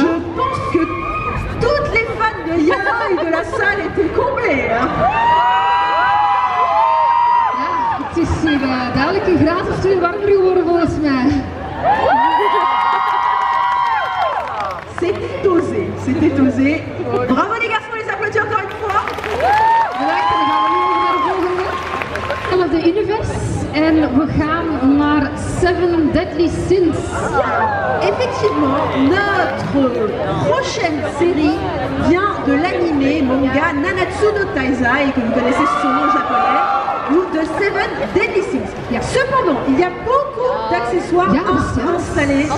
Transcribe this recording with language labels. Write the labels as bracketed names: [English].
[French] Je pense que toutes les fans de Yana et de la salle étaient comblées. Hein. [Dutch] Ja, het is hier duidelijk een graad of twee warmer geworden volgens mij. [French] C'était osé, c'était osé. Bravo les garçons, on les applaudit encore une fois. [Dutch] Bedankt, en dan gaan we nu over naar de volgende. En op de Universe. En we gaan naar Seven Deadly Sins. [French] Effectivement, notre prochaine série vient de l'anime manga Nanatsu no Taizai, que vous connaissez sous son nom japonais, ou de Seven Deadly Sins. Cependant, il y a beaucoup d'accessoires installés.